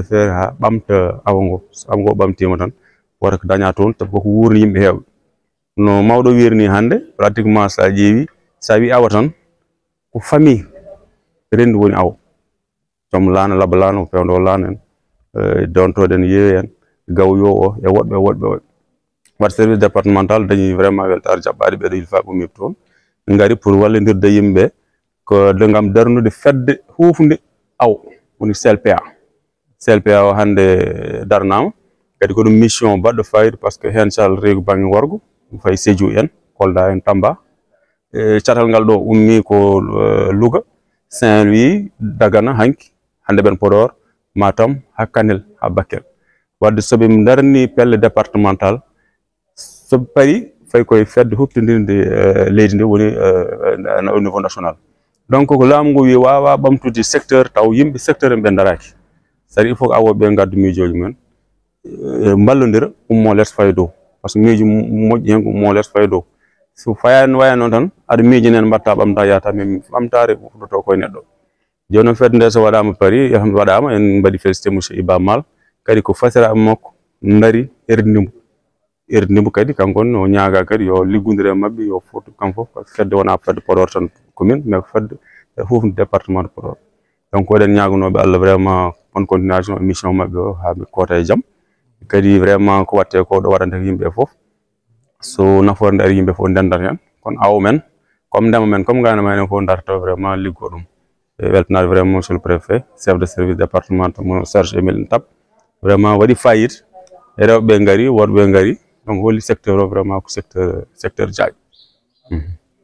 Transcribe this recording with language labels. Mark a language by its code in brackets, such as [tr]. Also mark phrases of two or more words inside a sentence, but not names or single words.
[ff] feere ha ɓamta awa ngo so awa ngo ɓamtima tan wata ko daña toon tabi ko wurni yimɓe heewɓe no mawɗo wirini hande pratiquement sa ƴeewi sa wi awa tan ko famille rendi woni awa joom laana laba laana ko pewdo laana en dontoɗen yeewi en gawyo o e woɗɓe wat [fr] service départemental [ff] dañi vraiment weltare jaɓɓade ɓeɗo hilfaɓe umiɓe toon ngari pour wallodirde yimɓe ko de gam darnude fedde hufde aw woni CLPA o hande darnama kadi ko ɗum mission baɗɗo fayida par ce que hen sall reegu banggue worgo fayi Sédhiou en Kolda en Tamba catal ngal ɗo ummi ko Louga Saint-Louis Dagana hanki hande ɓen Podor Matam ha Kanel ha Bakel wadde soɓe darni pelle départemental soɓe paari fayi koye fedde huptodirde leydi ndi woni [fr] au niveau national [ff] donc ko laamu ngu wi wawa ɓamtude secteur taw yimɓe secteur en ɓe daraki [fr] c'est-à-dire il faut que [ff] awoɓe gaddu miijoji mumen mballodira ummo less fayi dow par ce que miijo moƴƴi hen ko ummo less fayi dow so fayani waya noon tan aɗa miijo nen mbatta ɓamta yata mais ɓamtare huɗoto koye neɗɗo joni noon fedde nde so waɗama paari waɗama en mbaɗi félicité monsieur Iba Mal kadi ko fasiraɓe makko dari erdimbo kadi kankone o ñaaga kadi yo liggodire mabɓe yo foto kam foof fedde wona fedde Podor tan commune mais ko fedde hufde [fr] département de Podor [ff] donc oɗen ñagunoɓe Allah [fr] vraiment bonne continuation [ff] mission mabɓe o ha ɓe koota e jaam kadi vraiment ko watte ko ɗo waɗante yimɓe foof so nafoore nder yimɓe fof ndendata hen kono awo men comme ndema men comme gayna men fof darto vraiment liggo ɗum e weltanade [fr] vraiment monsieur le préfet chef de service départemental [ff] mo Serge Emile Ntap vraiment waɗi fayida e rewɓe ngari worɓe ngari donc holi secteur o vraiment ko secteur jaaƴ